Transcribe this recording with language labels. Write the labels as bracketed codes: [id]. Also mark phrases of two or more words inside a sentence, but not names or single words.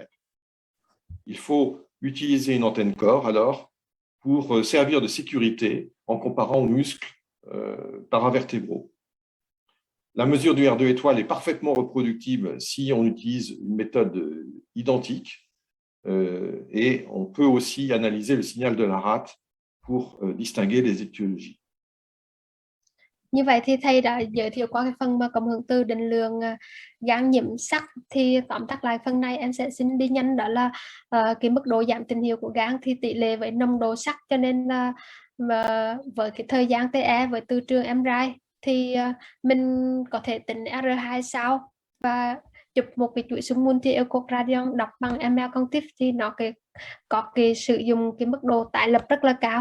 [fr] Il faut utiliser une antenne corps alors pour servir de sécurité en comparant aux muscles paravertébraux. La mesure du R2 étoile est parfaitement reproductible si on utilise une méthode identique et on peut aussi analyser le signal de la rate pour distinguer les étiologies. [vi] Như vậy thì thầy đã giới thiệu qua cái phần mà cộng hưởng từ định lượng gan nhiễm sắt. Thì tóm tắt lại phần này em sẽ xin đi nhanh, đó là cái mức độ giảm tín hiệu của gan thì tỷ lệ với nồng độ sắt, cho nên với cái thời gian TE với từ trường MRI thì mình có thể tính R2 sao và chụp một cái chuỗi xung [en] multi echocardiogram [vi] đọc bằng ml công tiếp thì nó có cái sử dụng cái mức độ tải lập rất là cao.